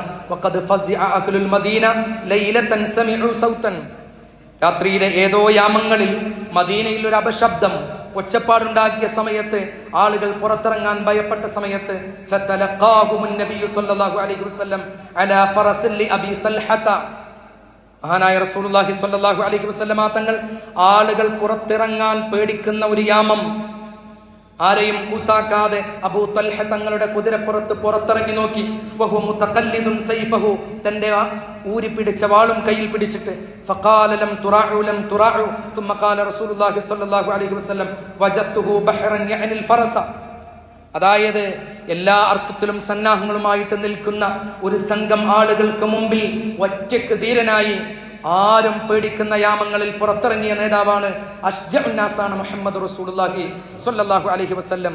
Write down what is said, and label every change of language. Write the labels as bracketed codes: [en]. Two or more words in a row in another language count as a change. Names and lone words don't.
[ar] وقد فزع أهل المدينة ليلة سمعوا صوتا, [ml] രാത്രിയിലെ ഏതോ യാമങ്ങളിൽ മദീനയിൽ ഒരു അപശബ്ദം, ഒച്ചപ്പാടുണ്ടാക്കിയ സമയത്ത്, ആളുകൾ പുറത്തിറങ്ങാൻ ഭയപ്പെട്ട സമയത്ത് മഹാനായ [ar] رسول الله صلى الله عليه وسلم [ml] തങ്ങൾ ആളുകൾ പുറത്തിറങ്ങാൻ പേടിക്കുന്ന ഒരു യാമം ആരെയും കൂസാക്കാതെ അബൂ തൽഹ തങ്ങളുടെ കുതിരപ്പുറത്ത് പുറത്തിറങ്ങി നോക്കി. [ar] وهو متقلد سيفه, [ml] തന്റെ ഊരി പിടിച്ച വാളും കയ്യിൽ പിടിച്ചിട്ട് [ar] فقال لم تراعوا لم تراعوا ثم قال رسول الله صلى الله عليه وسلم وجدته بحرا يعني الفرس, [ml] അതായത് എല്ലാ അർത്ഥത്തിലും സന്നാഹങ്ങളുമായിട്ട് നിൽക്കുന്ന ഒരു സംഘം ആളുകൾക്ക് മുമ്പിൽ ഒറ്റയ്ക്ക് ധീരനായി ആരും പേടിക്കുന്ന യാമങ്ങളിൽ പുറത്തിറങ്ങിയ നേതാവാണ്, [ar] أشجع الناس محمد رسول الله صلى الله عليه وسلم.